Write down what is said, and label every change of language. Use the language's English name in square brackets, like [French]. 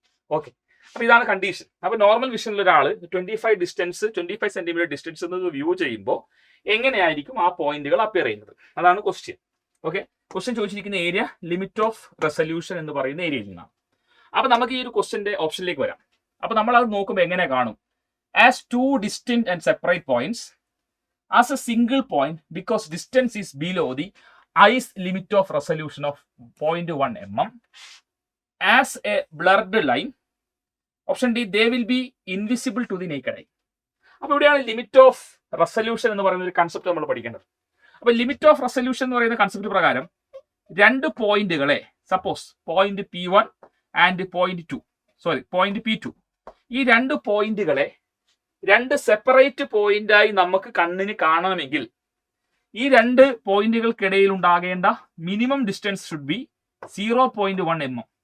[Malayalam] Okay, അപ്പൊ ഇതാണ് condition. അപ്പൊ നോർമൽ വിഷനിൽ ഒരാൾ 25 സെന്റിമീറ്റർ ഡിസ്റ്റൻസ് വ്യൂ ചെയ്യുമ്പോൾ എങ്ങനെയായിരിക്കും ആ പോയിന്റുകൾ അപ്പിയർ ചെയ്യുന്നത്? അതാണ് ക്വസ്റ്റ്യൻ. ഓക്കെ, ക്വസ്റ്റ്യൻ ചോദിച്ചിരിക്കുന്ന ഏരിയ ലിമിറ്റ് ഓഫ് റെസല്യൂഷൻ എന്ന് പറയുന്ന ഏരിയയിൽ നിന്നാണ്. അപ്പൊ നമുക്ക് ഈ ഒരു ക്വസ്റ്റ്യന്റെ ഓപ്ഷനിലേക്ക് വരാം. അപ്പൊ നമ്മൾ അത് നോക്കുമ്പോൾ എങ്ങനെ കാണും? [English] As 2 distinct and separate points as a single point because distance is below the eye's limit of resolution of 0.1 mm. As a blurred line, option D, they will be invisible to the naked eye. [Malayalam] അപ്പോൾ ഇവിടെയാണ് limit of resolution എന്ന് പറയുന്ന ഒരു concept നമ്മൾ പഠിക്കേണ്ടത്. അപ്പൊ limit of resolution എന്ന് പറയുന്ന കൺസെപ്റ്റ് പ്രകാരം 2 പോയിന്റുകളെ, suppose point P1 and point P2, ഈ 2 പോയിന്റുകളെ 2 സെപ്പറേറ്റ് പോയിന്റായി നമുക്ക് കണ്ണിന് കാണണമെങ്കിൽ ഈ 2 പോയിന്റുകൾക്കിടയിൽ ഉണ്ടാകേണ്ട minimum distance should be 0.1 mm.